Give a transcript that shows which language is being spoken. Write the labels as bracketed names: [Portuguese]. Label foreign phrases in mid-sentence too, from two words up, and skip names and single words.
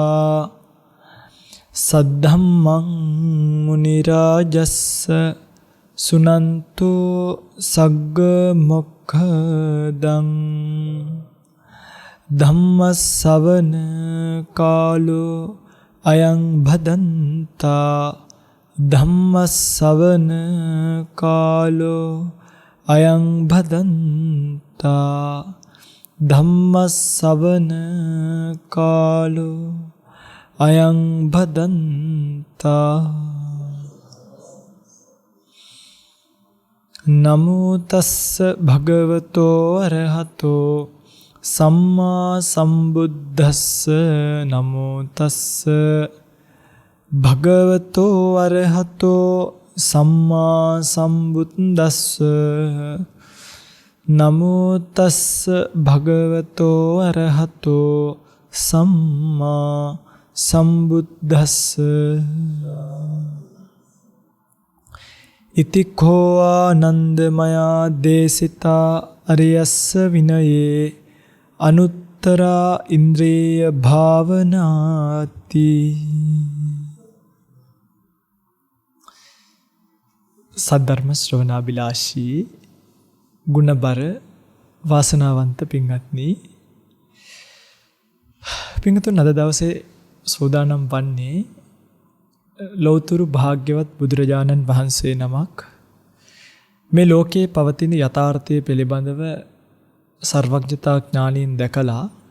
[Pali] सद्धम्मं मुनिराजस्स सुनन्तु सग्गमोक्खदं धम्मसवन कालो अयं भदन्ता धम्मसवन कालो अयं भदन्ता धम्मसवन कालो अयं भदन्ता नमो तस्स भगवतो अरहतो सम्मा सम्बुद्धस्स नमो तस्स भगवतो अरहतो सम्मा सम्बुद्धस्स नमो तस्स भगवतो अरहतो सम्मा सम्बुद्धस्स इति को आनंदमया देशिता अरियस्स विनये अनुत्तरा इंद्रिय भावनाति [Sinhala] සද්ධර්ම ශ්‍රවණාබිලාෂී ගුණබර වාසනාවන්ත පින්වත්නි පින්තුන් අද දවසේ සෝදානම් වන්නේ ලෞතුරු භාග්‍යවත් බුදුරජාණන් වහන්සේ නමක් මේ ලෝකයේ පවතින යථාර්ථය පිළිබඳව සර්වඥතා ඥාණයෙන් දැකලා